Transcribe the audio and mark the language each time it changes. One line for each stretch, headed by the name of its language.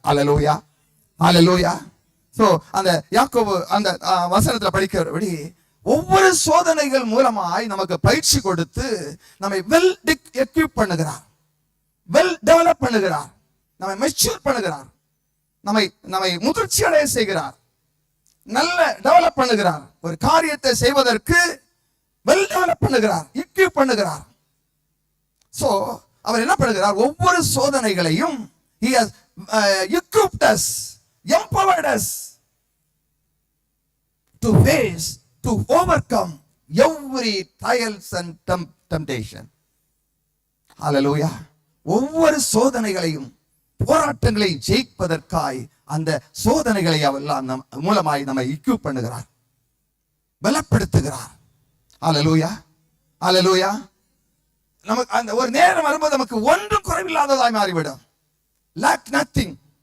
Tamil: ஹல்லேலூயா, ஹல்லேலூயா. So அந்த யாக்கோபு அந்த வசனத்துல படிக்கிறபடி ஒவ்வொரு சோதனைகள் மூலமாய் நமக்கு பயிற்சி கொடுத்து நம்மை வெல் எக்யூப் பண்ணுகிறார், வெல் டெவலப் பண்ணுகிறார், நம்மை மெச்சூர் பண்ணுகிறார், நம்மை முதிர்ச்சி அடைய செய்கிறார், நல்ல டெவலப் பண்ணுகிறார். ஒரு காரியத்தை செய்வதற்கு வெல் டெவலப் பண்ணுகிறார், எக்யூப் பண்ணுகிறார். சோ அவர் என்ன பண்ணுகிறார்? ஒவ்வொரு சோதனைகளையும்
English: he has equipped us, empowered us to face, to overcome every trials and temptation. Hallelujah.
Tamil: ஒவ்வொரு சோதனைகளையும் போராட்டங்களை ஜெயிப்பதற்காய் அந்த சோதனைகளை எல்லாம் மூலமாய் நம்மை எக்யூப் பண்ணுகிறார், பலப்படுத்துகிறார். ஹல்லேலூயா, ஹல்லேலூயா. நமக்கு அந்த ஒரு நேரம் வரும்போது நமக்கு ஒன்றும் குறைவில்லாததாய் மாறிவிடும்.
English: Lack nothing.